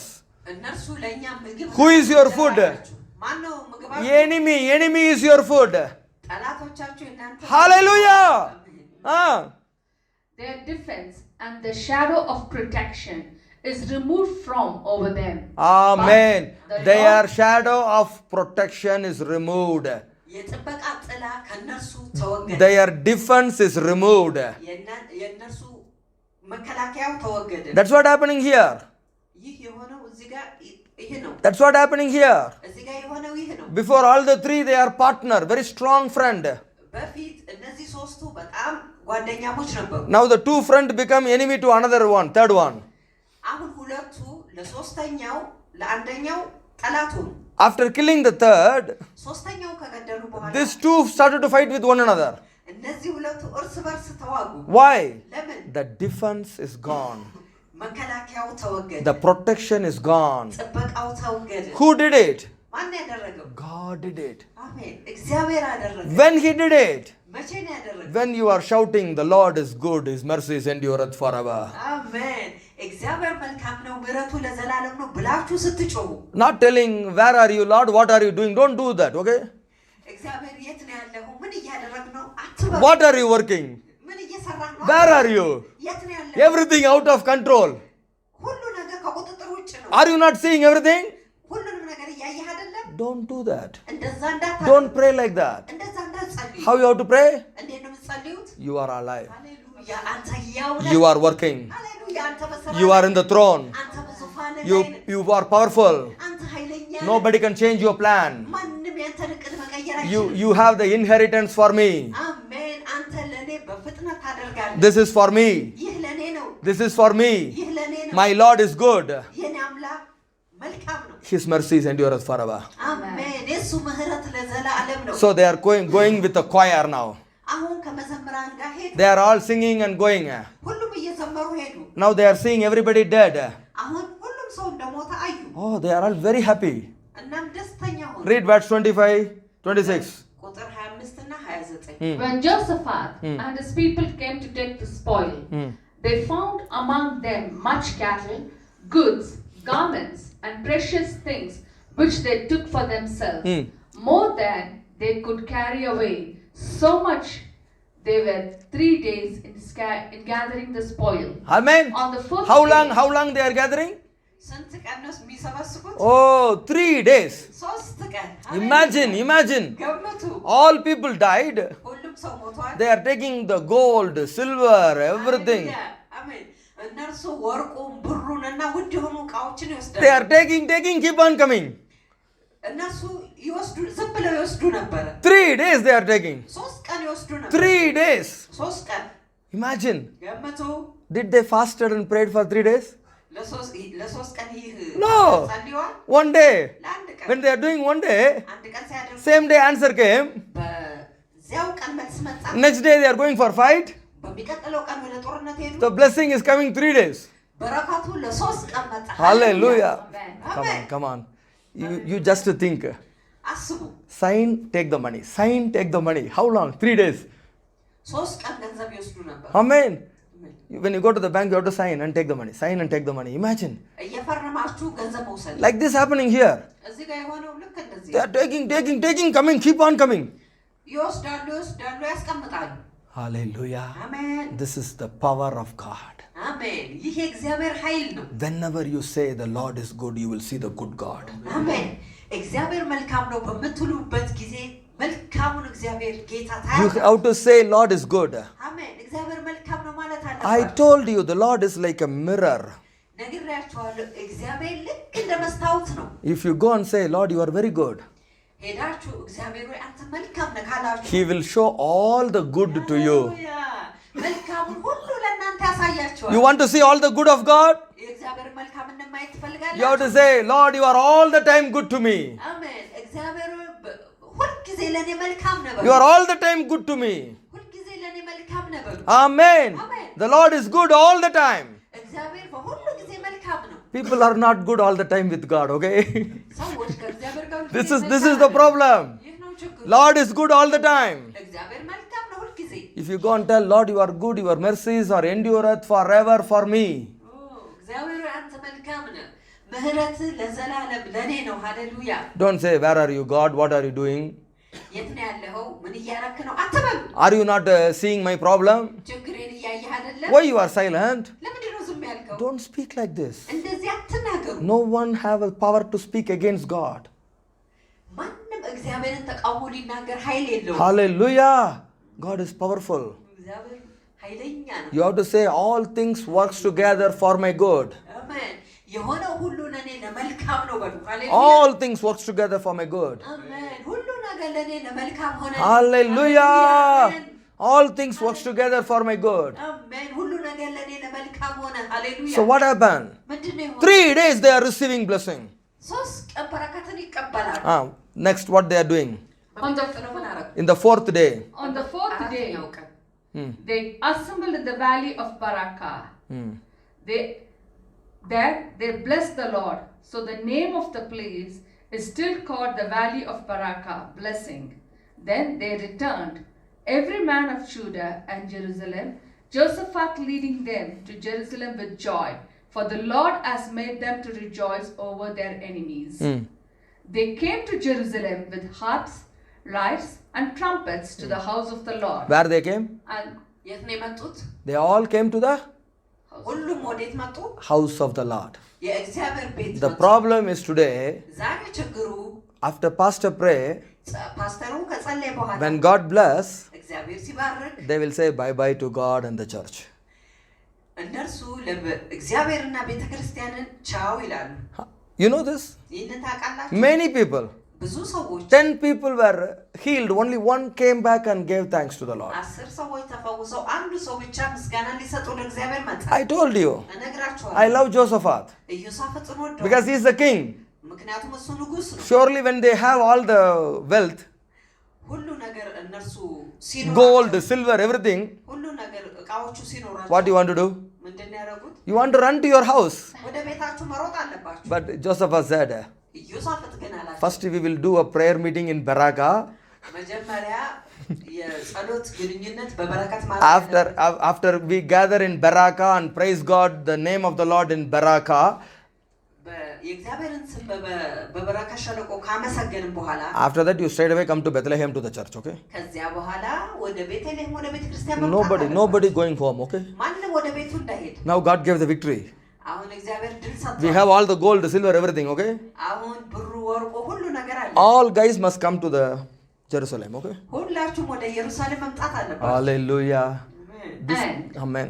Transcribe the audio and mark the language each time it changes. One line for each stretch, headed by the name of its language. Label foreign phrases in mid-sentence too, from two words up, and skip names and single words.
English: Who is your food? Enemy is your food. Hallelujah. their defense and the shadow of protection is removed from over them. Amen. But the Their Lord- shadow of protection is removed.
Amharic: የጥበቃ ጥላ ከነርሱ ተወገደ።
English: Their defense is removed.
Amharic: የነርሱ መከላከያው ተወገደ።
English: That's what happening here.
Amharic: ይህ የሆነው እዚህ ጋር ይሄ ነው።
English: That's what happening here.
Amharic: እዚህ ጋር የሆነው ይህ ነው።
English: Before all the three, they are partner, very strong friend.
Amharic: በፊት እነዚህ ሶስቱ በጣም ጓደኛሞች ነበሩ።
English: Now the two friend become enemy to another one, third one.
Amharic: አሁን ሁለቱ ለሶስተኛው ለአንደኛው ጠላት ሆኑ።
English: After killing the third,
Amharic: ሶስተኛው ከገደሉ በኋላ
English: these two started to fight with one another.
Amharic: እነዚህ ሁለቱ እርስ በርስ ተዋጉ።
English: Why?
Amharic: ለምን?
English: The defense is gone.
Amharic: መከላከያው ተወገደ።
English: The protection is gone.
Amharic: ጥበቃው ተወገደ።
English: Who did it?
Amharic: ማን ያደረገው?
English: God did it.
Amharic: አሜን። እግዚአብሔር አደረገ።
English: When He did it?
Amharic: መቼ ነው ያደረገው?
English: When you are shouting, the Lord is good, His mercies endureth forever.
Amharic: አሜን። እግዚአብሔር መልካም ነው፣ ምሕረቱ ለዘላለም ነው ብላችሁ ስትጮሁ፣
English: Not telling, where are you, Lord, what are you doing? Don't do that, okay?
Amharic: እግዚአብሔር የት ነው ያለኸው? ምን እያደረግ ነው አትበሉ።
English: What are you working?
Amharic: ምን እየሰራህ ነው?
English: Where are you?
Amharic: የት ነው ያለኸው?
English: Everything out of control.
Amharic: ሁሉ ነገር ከቁጥጥር ውጭ ነው።
English: Are you not seeing everything?
Amharic: ሁሉንም ነገር እያየህ አይደለም?
English: Don't do that.
Amharic: እንደዛ እንዳታደርግ።
English: Don't pray like that.
Amharic: እንደዛ እንዳትጸልዩ።
English: How you have to pray?
Amharic: እንዴት ነው የምትጸልዩት?
English: You are alive.
Amharic: ሃሌሉያ አንተ ሕያው ነህ።
English: You are working.
Amharic: ሃሌሉያ አንተ በስራ
English: You are in the throne.
Amharic: አንተ በዙፋንህ ላይ
English: You,
Amharic: ነህ።
English: you are powerful.
Amharic: አንተ ኃይለኛ ነህ።
English: Nobody can change your plan.
Amharic: ማንም ያንተን ዕቅድ መቀየር
English: You,
Amharic: አይችልም።
English: you have the inheritance for me.
Amharic: አሜን። አንተ ለእኔ በፍጥነት ታደርጋለህ።
English: This is for me.
Amharic: ይህ ለእኔ ነው።
English: This is for me.
Amharic: ይህ ለእኔ ነው።
English: My Lord is good.
Amharic: የኔ አምላክ መልካም ነው።
English: His mercies endureth forever.
Amharic: አሜን። የእሱ ምሕረት ለዘላለም ነው።
English: So they are going with the choir now.
Amharic: አሁን ከመዘምራን ጋር ሄዱ።
English: They are all singing and going.
Amharic: ሁሉም እየዘመሩ ሄዱ።
English: Now they are seeing everybody dead.
Amharic: አሁን ሁሉም ሰው እንደሞተ አዩ።
English: Oh, they are all very happy.
Amharic: እናም ደስተኛ ሆኑ።
English: Read verse 25, 26.
Amharic: ቁጥር 25 እና 29
English: When Jehoshaphat and his people came to take the spoil, they found among them much cattle, goods, garments, and precious things which they took for themselves, more than they could carry away. So much they were 3 days in gathering the spoil. Amen. On the fourth How day, long they are gathering?
Amharic: ስንት ቀን ነው የሚሰበስቡት?
English: Oh, 3 days.
Amharic: 3 ቀን።
English: Imagine.
Amharic: ገምቱ።
English: All people died.
Amharic: ሁሉም ሰው ሞቷል።
English: They are taking the gold, silver, everything.
Amharic: ሃሌሉያ። አሜን። እነርሱ ወርቁን ብሩን እና ውድ የሆኑ ዕቃዎችን ይወስዳሉ።
English: They are taking, keep on coming.
Amharic: እነሱ ይወስዱ፣ ዝም ብለው ይወስዱ ነበረ።
English: 3 days they are taking.
Amharic: 3 ቀን ይወስዱ ነበር።
English: 3 days.
Amharic: 3 ቀን
English: Imagine.
Amharic: ገምቱ።
English: Did they fasted and prayed for 3 days?
Amharic: ለሶስት ቀን ይህ
English: No.
Amharic: ጸልየዋል።
English: One day.
Amharic: ለአንድ ቀን
English: When they are doing one day,
Amharic: አንድ ቀን ሲያደርጉ
English: same day answer came.
Amharic: በዚያው ቀን መልስ መጣ።
English: Next day they are going for fight.
Amharic: በሚቀጥለው ቀን ወደ ጦርነት ሄዱ።
English: The blessing is coming 3 days.
Amharic: በረከቱ ለ3 ቀን መጣ።
English: Hallelujah. Amen. Come on. You just think.
Amharic: አስቡ።
English: Sign, take the money. Sign, take the money. How long? 3 days.
Amharic: 3 ቀን ገንዘብ ይወስዱ ነበር።
English: Amen. When you go to the bank, you have to sign and take the money. Sign and take the money. Imagine.
Amharic: እየፈረማችሁ ገንዘብ መውሰድ።
English: Like this happening here.
Amharic: እዚህ ጋር የሆነው ልክ እንደዚህ
English: They are taking, coming, keep on coming.
Amharic: ይወስዳሉ፣ ያስቀምጣሉ።
English: Hallelujah.
Amharic: አሜን
English: This is the power of God.
Amharic: አሜን። ይህ የእግዚአብሔር ኃይል ነው።
English: Whenever you say the Lord is good, you will see the good God.
Amharic: አሜን። እግዚአብሔር መልካም ነው በምትሉበት ጊዜ መልካሙን እግዚአብሔር ጌታ
English: You
Amharic: ታያለህ።
English: have to say Lord is good.
Amharic: አሜን። እግዚአብሔር መልካም ነው ማለት
English: I
Amharic: አለበት።
English: told you the Lord is like a mirror.
Amharic: ነግሬያችኋለሁ። እግዚአብሔር ልክ እንደ መስታወት ነው።
English: If you go and say, Lord, you are very good,
Amharic: ሄዳችሁ እግዚአብሔር ሆይ አንተ መልካም ነህ ካላችሁ
English: He will show all the good to you.
Amharic: ሃሌሉያ፣ መልካሙን ሁሉ ለእናንተ ያሳያችኋል።
English: You want to see all the good of God?
Amharic: የእግዚአብሔር መልካምነት ማየት
English: You have
Amharic: ትፈልጋላችሁ?
English: to say, Lord, you are all the time good to me.
Amharic: አሜን። እግዚአብሔር ሆይ ሁልጊዜ ለእኔ መልካም ነህ በሉ።
English: You are all the time good to me.
Amharic: ሁልጊዜ ለእኔ መልካም ነህ በሉ።
English: Amen. Amen. The Lord is good all the time.
Amharic: እግዚአብሔር በሁሉ ጊዜ መልካም ነው።
English: People are not good all the time with God, okay?
Amharic: ሰዎች ከእግዚአብሔር ጋር ሁልጊዜ
English: This is
Amharic: መልካም
English: the problem.
Amharic: ይህ ነው ችግሩ።
English: Lord is good all the time.
Amharic: እግዚአብሔር መልካም ነው ሁልጊዜ።
English: If you go and tell, Lord, you are good, your mercies are endureth forever for me.
Amharic: እግዚአብሔር ሆይ አንተ መልካም ነህ፣ ምሕረትህ ለዘላለም ለእኔ ነው። ሃሌሉያ።
English: Don't say, where are you, God? What are you doing?
Amharic: የት ነው ያለኸው? ምን እያረክ ነው አትበሉ።
English: Are you not seeing my problem?
Amharic: ችግሬን እያየህ አይደለም?
English: Why you are silent?
Amharic: ለምንድን ነው ዝም ያልከው?
English: Don't speak like this.
Amharic: እንደዚህ አትናገሩ።
English: No one have a power to speak against God.
Amharic: ማንም እግዚአብሔርን ተቃውሞ ሊናገር ኃይል የለውም።
English: Hallelujah. God is powerful.
Amharic: እግዚአብሔር ኃይለኛ ነው።
English: You have to say all things works together for my good.
Amharic: አሜን። የሆነው ሁሉ ለኔ ለመልካም ነው በሉ። ሃሌሉያ።
English: All things works together for my good.
Amharic: አሜን። ሁሉ ነገር ለኔ ለመልካም ሆነ።
English: Hallelujah. All things works together for my good.
Amharic: አሜን። ሁሉ ነገር ለኔ ለመልካም ሆነ። ሃሌሉያ።
English: So what happened?
Amharic: ምንድነው የሆነው?
English: 3 days they are receiving blessing.
Amharic: 3 ቀን በረከትን ይቀበላሉ።
English: Next what they are doing? On the, In the 4th day. on the 4th day, they assembled in the valley of Barakah. They blessed the Lord. So the name of the place is still called the valley of Barakah, blessing. Then they returned, every man of Judah and Jerusalem, Jehoshaphat leading them to Jerusalem with joy, for the Lord has made them to rejoice over their enemies. They came to Jerusalem with harps, lyres, and trumpets to the house of the Lord. Where they came? And
Amharic: የት ነው የመጡት?
English: They all came to the
Amharic: ሁሉም ወዴት መጡ?
English: house of the Lord.
Amharic: የእግዚአብሔር ቤት
English: The
Amharic: መጡ።
English: problem is today,
Amharic: ዛሬ ችግሩ
English: after pastor pray,
Amharic: ፓስተሩ ከጸለየ በኋላ
English: when God bless,
Amharic: እግዚአብሔር ሲባርክ
English: they will say bye bye to God and the church.
Amharic: እነርሱ እግዚአብሔርና ቤተክርስቲያንን ቻው ይላሉ።
English: You know this?
Amharic: ይህንን ታውቃላችሁ?
English: Many people,
Amharic: ብዙ ሰዎች
English: 10 people were healed, only one came back and gave thanks to the Lord.
Amharic: 10 ሰዎች ተፈውሰው አንዱ ሰው ብቻ ምስጋና ሊሰጡ ለእግዚአብሔር መጣ።
English: I told you,
Amharic: እነግራችኋለሁ።
English: I love Jehoshaphat
Amharic: ኢዮሳፍጥን ወደው
English: because he is the king.
Amharic: ምክንያቱም እሱ ንጉስ ነው።
English: Surely when they have all the wealth,
Amharic: ሁሉ ነገር እነርሱ ሲኖራቸው
English: gold, silver, everything,
Amharic: ሁሉ ነገር እቃዎቹ ሲኖራቸው
English: what do you want to do?
Amharic: ምንድን ነው ያደረጉት?
English: You want to run to your house.
Amharic: ወደ ቤታችሁ መሮጥ አለባችሁ።
English: But Jehoshaphat said,
Amharic: ኢዮሳፍጥ ግን አላቸው
English: first we will do a prayer meeting in Barakah.
Amharic: መጀመሪያ የጸሎት ግንኙነት በበረከት ማለት
English: After we gather in Barakah and praise God, the name of the Lord in Barakah,
Amharic: የእግዚአብሔርን ስም በበረካ ሸለቆ ካመሰገንን በኋላ
English: after that you straight away come to Bethlehem to the church, okay?
Amharic: ከዚያ በኋላ ወደ ቤተልሔም ወደ ቤተክርስቲያን መምጣት
English: Nobody going home, okay?
Amharic: ማንም ወደ ቤቱ እንዳይሄድ።
English: Now God gave the victory.
Amharic: አሁን እግዚአብሔር ድል ሰጥቷል።
English: We have all the gold, silver, everything, okay?
Amharic: አሁን ብሩ ወርቁ ሁሉ ነገር አለ።
English: All guys must come to the Jerusalem, okay?
Amharic: ሁላችሁም ወደ ኢየሩሳሌም መምጣት አለባችሁ።
English: Hallelujah. And Amen.